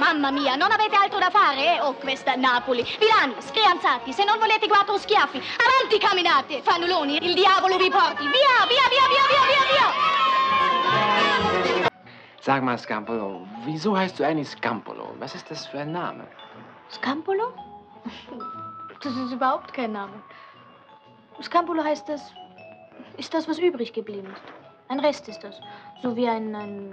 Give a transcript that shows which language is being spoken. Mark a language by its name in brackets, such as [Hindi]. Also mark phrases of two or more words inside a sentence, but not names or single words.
[Italian] Mamma mia, non avete altro da fare, eh? Oh, questa Napoli. Vilani, scrianzati, se non volete 4 schiaffi, avanti camminate, fanuloni, il diavolo vi porti. Via, via, via, via, via, via, via. [German] Sag mal, Scampolo, wieso heißt du eigentlich Scampolo? Was ist das für ein Name? Scampolo? Das ist überhaupt kein Name. Scampolo heißt das, ist das, was übrig geblieben ist. Ein Rest ist das.